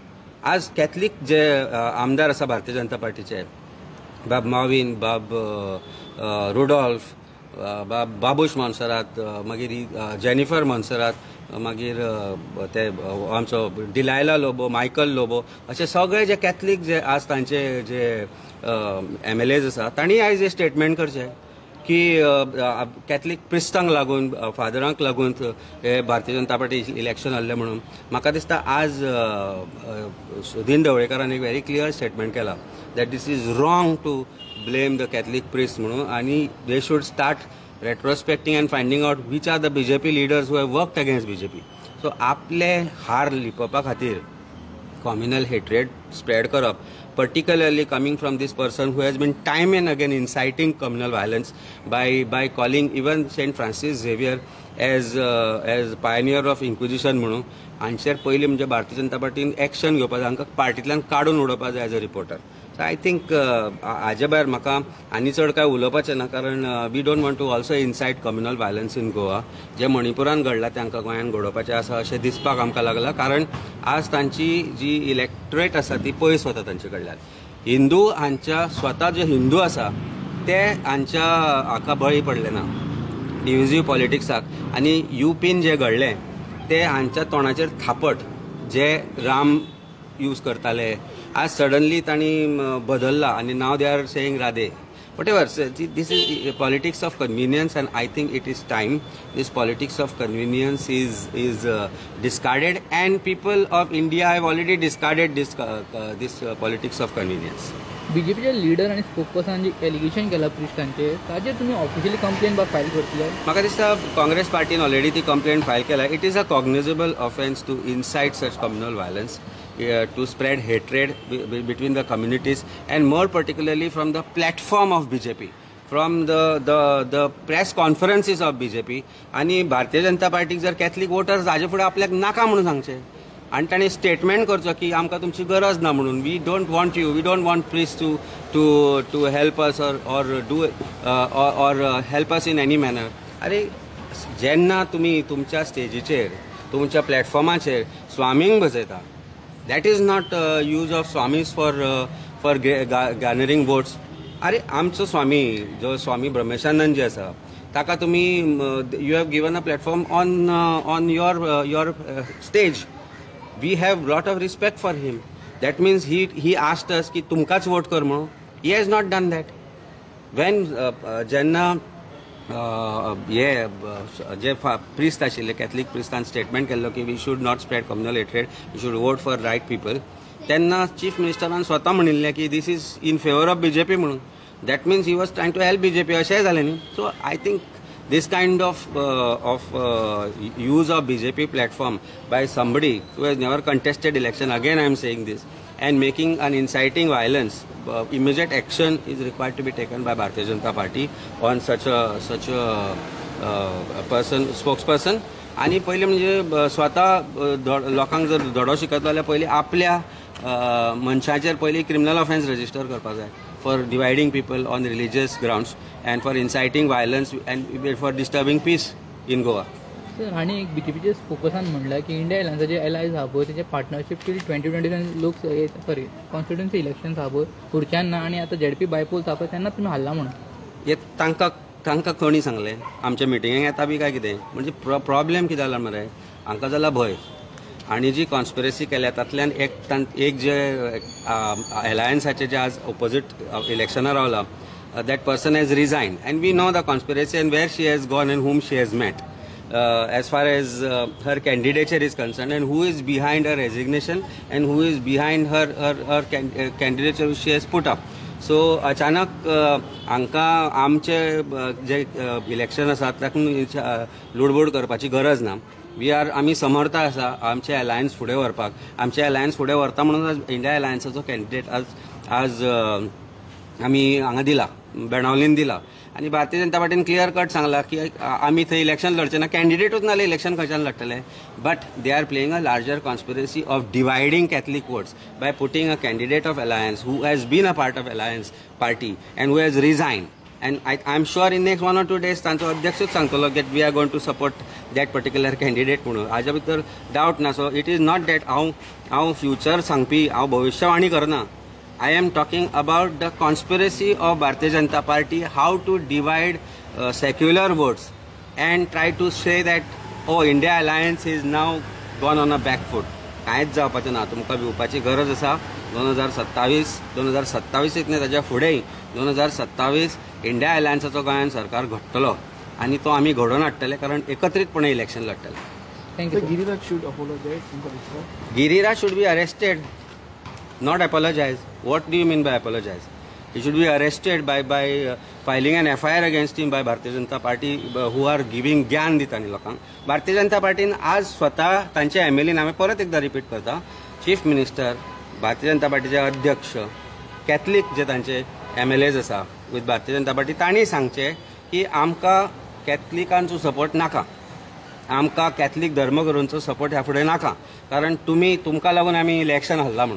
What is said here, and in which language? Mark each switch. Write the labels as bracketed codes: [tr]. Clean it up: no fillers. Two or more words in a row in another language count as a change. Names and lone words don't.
[kok] आज कॅथलीक जे आमदार आसा भारतीय जनता पार्टीचे, बाब माविन, बाब रुडॉल्फ, बाब बाबूश मोन्सरात, मागीर जेनिफर मोन्सरात, मागीर ते आमचो डिलायला लोबो, मायकल लोबो, अशे सगळे जे कॅथलीक जे आज तांचे जे MLAs आसा तांणी आयज हे स्टेटमेंट करचे की कॅथलीक प्रिस्तांक लागून, फादरांक लागून हे भारतीय जनता पार्टी इलेक्शन आहले म्हणून. म्हाका दिसता आज सुदीन ढवळेकरान एक [en] very clear statement केला that this is wrong to blame the Catholic priests [kok] म्हणून, आणि [en] they should start retrospecting and finding out which are the BJP leaders who have worked against BJP. So [kok] आपले हार लिपोवपा खातीर [en] communal hatred spread करप, particularly coming from this person who has been time and again inciting communal violence by calling even Saint Francis Xavier as pioneer of inquisition म्हणून. [kok] हांचेर पयलीं म्हणजे भारतीय जनता पार्टीन एक्शन घेवपाक जाय, हांकां पार्टींतल्यान काडून उडोवपाक जाय [en] as a reporter. so I think [kok] हाजे भायर म्हाका आनी चड काय उलोवपाचें ना, कारण [en] we don't want to also incite communal violence in Goa. [kok] जे मणिपुरान घडलां तांकां गोंयान घडोवपाचें आसा अशें दिसपाक आमकां लागलां, कारण आज तांची जी इलेक्टोरेट आसा ती पयस वता तांचे कडल्यान. हिंदू हांच्या स्वता जे हिंदू आसा ते हांच्या हाका बळी पडले ना [en] divisive politics. [kok] आनी UPन जे घडलें ते हांच्या तोंडाचेर थापट जे राम यूज करताले आज सडनली तांणी बदलला आनी नाव [en] they are saying [kok] राधे. [en] whatever. So, this is politics of convenience, and I think it is time this politics of convenience is discarded, and people of India have already discarded this politics of convenience. [kok] बीजेपीचे लीडर आणि स्पोक्सपर्सन जे एलिगेशन केला प्रिस्टांचे ताजेर तुम्ही [en] officially complaint file [kok] करतले? म्हाका दिसता काँग्रेस पार्टीन ऑलरेडी ती [en] complaint file [kok] केला. [en] it is a cognizable offence to incite such communal violence, to spread hatred between the communities, and more particularly from the platform of BJP. from the press conferences of BJP [kok] आनी भारतीय जनता पार्टीक जर [en] Catholic voters [kok] हाजे फुडें आपल्याक नाका म्हणून सांगचे आनी ताणें स्टेटमेंट करचो की आमकां तुमची गरज ना म्हणून, [en] we don't want you, we don't want please to help us or help us in any manner. [kok] अरे जेन्ना तुमी तुमच्या स्टेजीचेर तुमच्या प्लॅटफॉर्माचेर स्वामींक बसयता, [en] that is not use of Swamis for garnering votes. [kok] अरे आमचो स्वामी जो स्वामी ब्रह्मेशानंद जे आसा ताका तुमी [en] you have given a platform on your stage. we have lot of respect for him. that means he asked us [kok] की तुमकांच वोट कर म्हणून. [en] he has not done that. [kok] वेन जेन्ना जे प्रिस्ट आशिल्ले कॅथलीक प्रिस्तान स्टेटमेंट केल्लो की [en] we should not spread communal hatred, we should vote for right people, [kok] तेन्ना [en] chief minister [kok] स्वता म्हणिल्लें की [en] this is in favour of BJP [kok] म्हणून. [en] that means he was trying to help BJP [kok] अशेंय जालें न्ही. [en] so I think this kind of use of BJP platform by somebody who has never contested election, again I am saying this, and making an inciting violence, immediate action is required to be taken by Bharatiya Janata Party on such a person, spokesperson. [kok] आणि पहिले म्हणजे स्वता लोकांक जर धडो शिकयतलो जाल्यार पयलीं आपल्या मनशाचेर पयलीं [en] criminal offence register [kok] करपाक जाय [en] for dividing people on religious grounds and for inciting violence and for disturbing peace in Goa. [kok] सर आणि एक BJPचे स्पोकर्सान म्हणला की इंडिया एलायन्साचे एलायज आहा पळय तेचे पार्टनरशीप टील 2027 लोक [en] constituency elections [kok] आहा पळय फुडच्यान ना आनी आतां [en] ZP bypolls [kok] आहा पळय तेन्ना तुमी हारला म्हणून. हे तांकां कोणी सांगलें? आमच्या मिटिंगेक येता बी काय कितें? म्हणजे प्रॉब्लेम कितें जाला मरे, हांकां जाला भंय. आणि जी कॉन्स्पिरसी केल्या तातल्यान एक जे एलायन्साचे जे आज ऑपोजीट इलेक्शनार रावला, [en] that person has resigned, and we know the conspiracy and where she has gone and whom she has met as far as her candidature is concerned, and who is behind her resignation and who is behind her candidature which she has put up. [kok] So अचानक हांकां आमचे जे इलेक्शन आसा ताका लुडबूड करपाची गरज ना. आमी समर्थ आसा आमचे अलायन्स फुडें व्हरपाक. आमचे अलायन्स फुडें व्हरता म्हणून इंडिया अलायन्साचो कॅन्डिडेट आज आमी हांगा दिला, बेणावलीन दिला. आनी भारतीय जनता पार्टीन [en] clear cut [kok] सांगला की आमी थंय इलेक्शन लढचे ना, कॅन्डिडेटूच नाले, इलेक्शन खंयच्यान लढटले. [en] but they are playing a larger conspiracy of dividing Catholic votes by putting a candidate of alliance who has been a part of alliance party and who has resign. And I am sure in next 1 or 2 days [kok] तांचो अध्यक्षूच सांगतलो [en] that we are going to support that particular candidate म्हणून. [kok] हाज्या भितर डावट ना. [en] so it is not that [kok] हांव फ्युचर सांगपी, हांव भविष्यवाणी करना. [en] I am talking about the conspiracy of Bharatiya Janata Party, how to divide secular votes and try to say that, oh, India Alliance is now gone on a back foot. [kok] कांयच जावपाचें ना. तुमकां भिवपाची गरज आसा. 2027 न्ही ताच्या फुडेंय 2027 इंडिया अलायन्साचो गोंयांत सरकार घडटलो आनी तो आमी घडोवन हाडटले, कारण एकत्रीतपणे इलेक्शन लढटले. थँक्यू. [en] Giriraj should be arrested, not apologize. What do you mean by apologize? He should be arrested by filing an FIR against him by Bharatiya Janata Party who are giving [kok] ज्ञान दितानी लोकांक. भारतीय जनता पार्टीन आज स्वता तांचे MLA हांवें परत एकदा रिपीट करता, [en] chief minister, [kok] भारतीय जनता पार्टीचे अध्यक्ष, कॅथलीक जे तांचे MLAs आसा विथ भारतीय जनता पार्टी, तांणी सांगचे की आमकां कॅथलिकांचो सपोर्ट नाका, आमकां कॅथलीक धर्मगुरूंचो सपोर्ट ह्या फुडें नाका, कारण तुमकां लागून आमी इलेक्शन हारला म्हणून.